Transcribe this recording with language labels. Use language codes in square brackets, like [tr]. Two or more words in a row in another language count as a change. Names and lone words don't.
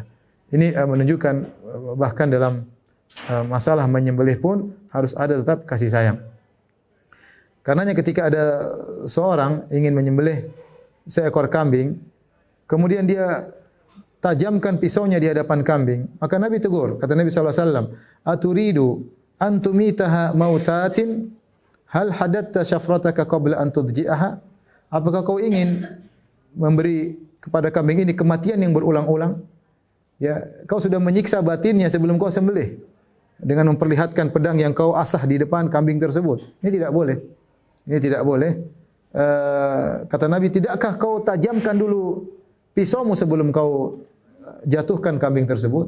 [id] Ini menunjukkan bahkan dalam masalah menyembelih pun harus ada tetap kasih sayang. Karenanya ketika ada seorang ingin menyembelih seekor kambing, kemudian dia tajamkan pisaunya di hadapan kambing, maka Nabi tegur. Kata Nabi SAW, [ar] "أتريد أن تميتها موتات هلا حددت شفرتك قبل أن تضجعها?" [id] Apakah kau ingin memberi kepada kambing ini kematian yang berulang-ulang? Ya, kau sudah menyiksa batinnya sebelum kau sembelih dengan memperlihatkan pedang yang kau asah di depan kambing tersebut. Ini tidak boleh. Ini tidak boleh. Kata Nabi, tidakkah kau tajamkan dulu pisaumu sebelum kau jatuhkan kambing tersebut?